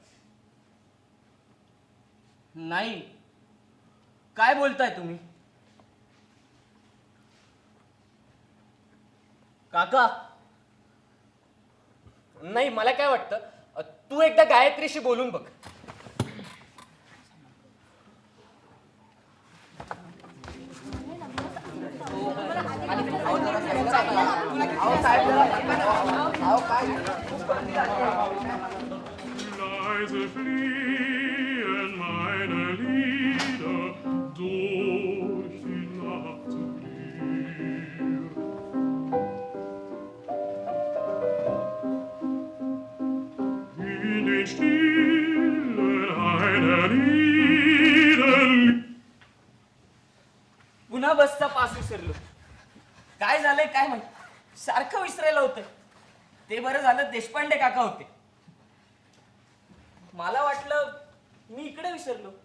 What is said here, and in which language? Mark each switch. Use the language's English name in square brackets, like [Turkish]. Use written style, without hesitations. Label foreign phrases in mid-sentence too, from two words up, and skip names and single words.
[Marathi] नाही, काय बोलताय तुम्ही? काका, नाही, मला काय वाटतं तू एकदा गायत्रीशी बोलून बघ. [German] Leise fliehen meine Lieder durch die Nacht zu dir. In den Stillen einer Lieden. [Marathi] पुन्हा बसचा पास विसरलो. काय झालंय काय माहित, सारखं विसरायला होतं. ते बरं झालं देशपांडे काका होते. मला वाटलं मी इकडे विसरलो.